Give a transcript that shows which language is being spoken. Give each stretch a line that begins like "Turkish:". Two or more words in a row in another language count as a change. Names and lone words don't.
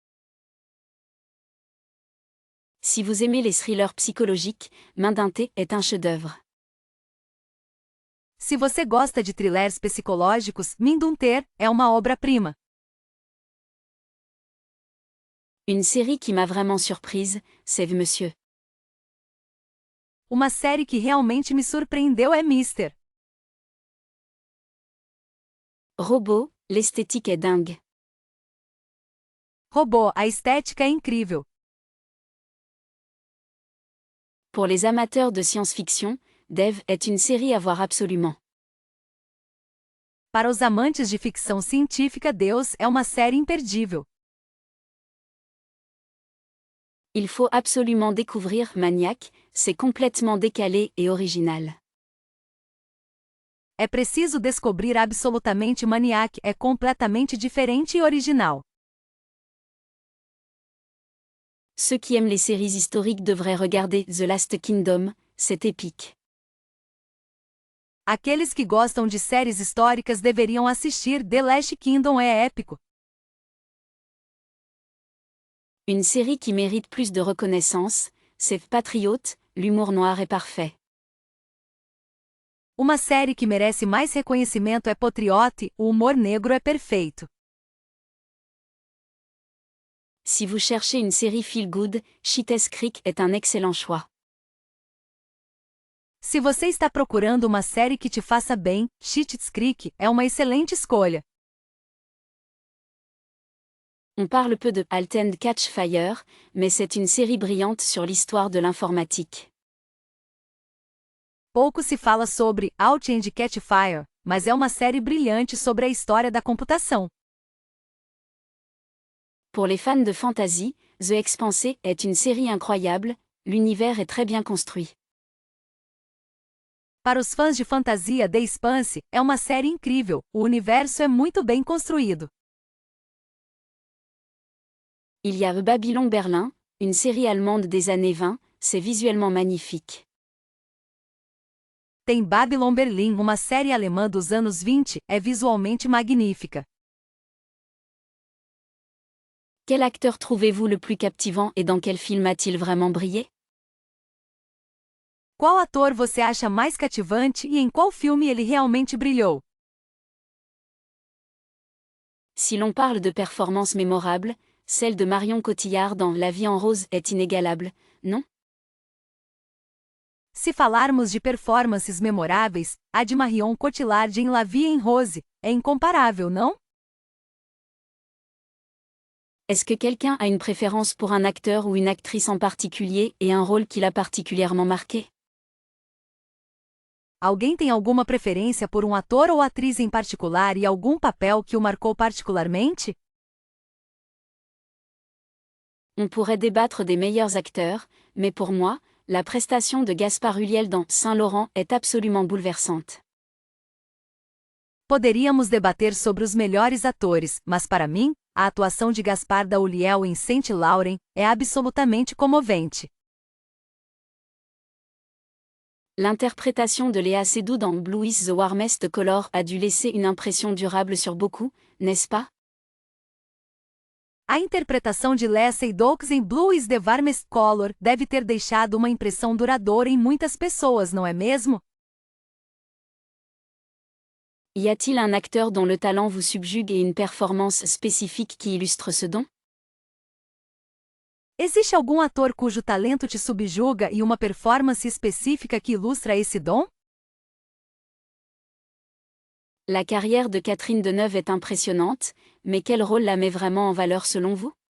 French: Si vous aimez les thrillers psychologiques, Main d'un thé est un chef-d'œuvre.
Portuguese: Se você gosta de thrillers psicológicos, Mindhunter é uma obra-prima.
French: Une série qui m'a vraiment surprise, c'est Monsieur.
Portuguese: Uma série que realmente me surpreendeu é Mister.
French: Robot, l'esthétique est dingue.
Portuguese: Robô, a estética é incrível.
French: Pour les amateurs de science-fiction, Dev est une série à voir absolument.
Portuguese: Para os amantes de ficção científica, Deus é uma série imperdível.
French: Il faut absolument découvrir Maniac, c'est complètement décalé et original.
Portuguese: É preciso descobrir absolutamente Maniac, é completamente diferente e original.
French: Ceux qui aiment les séries historiques devraient regarder The Last Kingdom, c'est épique.
Portuguese: Aqueles que gostam de séries históricas deveriam assistir The Last Kingdom, é épico.
French: Une série qui mérite plus de reconnaissance, c'est Patriote, l'humour noir est parfait.
Portuguese: Uma série que merece mais reconhecimento é Patriote, o humor negro é perfeito.
French: Si vous cherchez une série feel-good, Schitt's Creek est un excellent choix.
Portuguese: Se você está procurando uma série que te faça bem, Schitt's Creek é uma excelente escolha.
French: On parle peu de Halt and Catch Fire, mais c'est une série brillante sur l'histoire de l'informatique.
Portuguese: Pouco se fala sobre Halt and Catch Fire, mas é uma série brilhante sobre a história da computação.
French: Pour les fans de fantasy, The Expanse est une série incroyable, l'univers est très bien construit.
Portuguese: Para os fãs de fantasia, The Expanse é uma série incrível, o universo é muito bem construído.
French: Il y a Babylon Berlin, une série allemande des années 20, c'est visuellement magnifique.
Portuguese: Tem Babylon Berlin, uma série alemã dos anos 20, é visualmente magnífica.
French: Quel acteur trouvez-vous le plus captivant et dans quel film a-t-il vraiment brillé?
Portuguese: Qual ator você acha mais cativante e em qual filme ele realmente brilhou?
French: Si l'on parle de performances mémorables, celle de Marion Cotillard dans La vie en rose est inégalable, non?
Portuguese: Se falarmos de performances memoráveis, a de Marion Cotillard em La vie en rose é incomparável, não?
French: Est-ce que quelqu'un a une préférence pour un acteur ou une actrice en particulier et un rôle qui l'a particulièrement marqué?
Portuguese: Alguém tem alguma preferência por um ator ou atriz em particular e algum papel que o marcou particularmente?
French: On pourrait débattre des meilleurs acteurs, mais pour moi, la prestation de Gaspard Ulliel dans Saint-Laurent est absolument bouleversante.
Portuguese: Poderíamos debater sobre os melhores atores, mas para mim, a atuação de Gaspard Ulliel em Saint Laurent é absolutamente comovente.
French: L'interprétation de Léa Seydoux dans Blue is the Warmest Color a dû laisser une impression durable sur beaucoup, n'est-ce pas?
Portuguese: A interpretação de Léa Seydoux em Blue is the Warmest Color deve ter deixado uma impressão duradoura em muitas pessoas, não é mesmo?
French: Y a-t-il un acteur dont le talent vous subjugue et une performance spécifique qui illustre ce don?
Portuguese: Existe algum ator cujo talento te subjuga e uma performance específica que ilustra esse dom?
French: La carrière de Catherine Deneuve est impressionnante, mais quel rôle la met vraiment en valeur selon vous?